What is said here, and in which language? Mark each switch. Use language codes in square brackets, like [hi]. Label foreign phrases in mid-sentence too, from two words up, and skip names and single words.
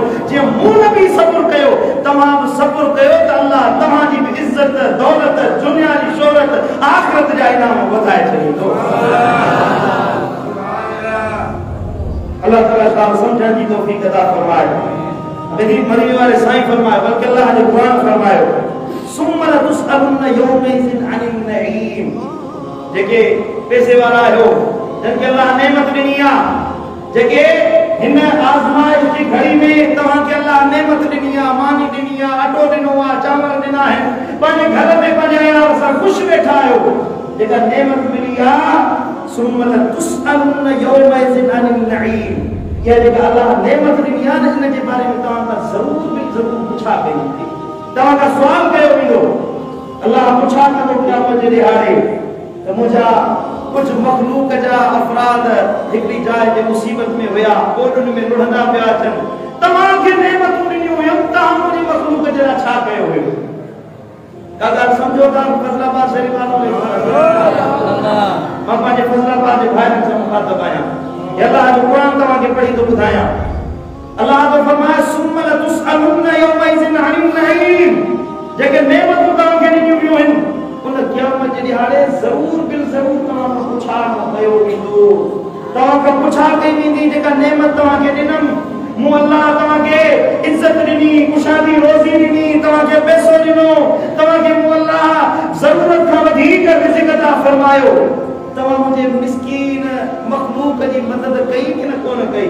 [sd] जीअं मूं नबी सब्र कयो, तव्हां बि सब्र कयो त अल्लाह तव्हांजी बि इज़त, दौलत, दुनिया जी शोहरत, आख़िरत जा इनाम वधाए छॾींदो। अल्लाह ताला सां समझण जी तौफ़ीक़ अता फरमाए। मदीने वाले साईं फरमाए, बल्कि अल्लाह जो क़ुरान फरमायो, [ar] ثم لتسألن يومئذ عن النعيم. [sd] जेके पैसे वारा आहियो, जिनके अल्लाह नेमत ॾिनी आहे, जेके हिन आज़माइश जी घड़ी में तव्हांखे अल्लाह नेमत ॾिनी आहे, मानी ॾिनी आहे, अटो ॾिनो आहे, चांवर ॾिना आहिनि, पंहिंजे घर में पंहिंजे अयाल सां ख़ुशि वेठा आहियो, जेका नेमत मिली आहे, [ar] ثم لتسألن يومئذ عن النعيم. [sd] या जेका अल्लाह नेमत ॾिनी आहे न, इन जे बारे में तव्हां खां ज़रूरु पुछा कई वेंदी, तव्हां खां सुवाल कयो वेंदो। अल्लाह पुछा कंदो क़यामत जे ॾिहाड़े त मुंहिंजा कुछ मखलूक जा अफराद हिकड़ी जाइ जे मुसीबत में हुया, ॿोॾुनि में लुढ़ंदा पिया अचनि, तव्हांखे नेमतूं ॾिनियूं हुयूं, तव्हां मुंहिंजी मखलूक जे लाइ छा कयो हुयो? का ॻाल्हि सम्झो था? फज़लाबाद शरीफ़ वारो मां पंहिंजे फज़लाबाद जे भाइरनि सां मुखातब आहियां। अल्लाह जो क़ुरान तव्हांखे पढ़ी थो ॿुधायां। अल्लाह तो फरमाए, [ar] ثم لتسألن يومئذ عن النعيم. [sd] जेके नेमतूं तव्हांखे ॾिनियूं वियूं आहिनि, उन क़यामत जे ॾिहाड़े ज़रूर बिल ज़रूर तव्हां खां पुछा कयो वेंदो, तव्हां खां पुछा कई वेंदी। जेका नेमत तव्हांखे ॾिनमि, मूं अल्लाह तव्हांखे इज़त ॾिनी, कुशादी रोज़ी ॾिनी, तव्हांखे पैसो ॾिनो, तव्हांखे मूं अल्लाह ज़रूरत खां वधीक रिज़्क़ अता फरमायो, तव्हां मुंहिंजे मिस्कीन मखलूक जी मदद कई कि न कोन कई?